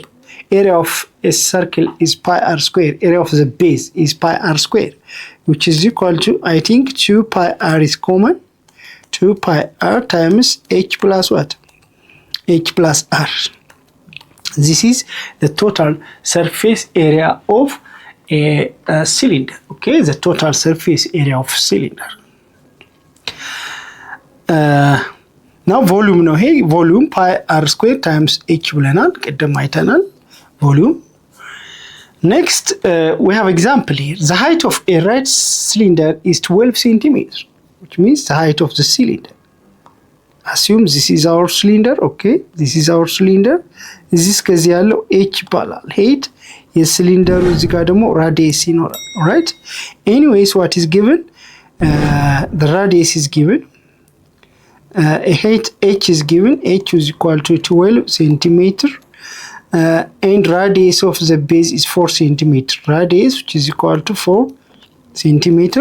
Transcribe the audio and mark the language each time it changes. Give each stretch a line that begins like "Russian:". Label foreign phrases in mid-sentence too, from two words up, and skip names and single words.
English: Area of a circle is pi r square. Area of the base is pi r square, which is equal to, I think 2 pi r is common, 2 pi r times h plus what? H plus r. This is the total surface area of a cylinder, okay, the total surface area of cylinder. Now volume
Amharic: ነው ይሄ
English: volume pi r square times h
Amharic: ብለናል ቀደም አይተናል
English: volume. Next we have example here. The height of a right cylinder is 12 centimeters, which means the height of the cylinder. Assume this is our cylinder, okay, this is our cylinder.
Amharic: This ከዚህ ያለው h ይባላል height. የሲሊንደሩ እዚህ ጋር ደግሞ radius ይኖራል,
English: all right. Anyways, what is given? The radius is given. A height h is given. H is equal to 12 centimeter. And radius of the base is 4 centimeter. Radius, which is equal to 4 centimeter.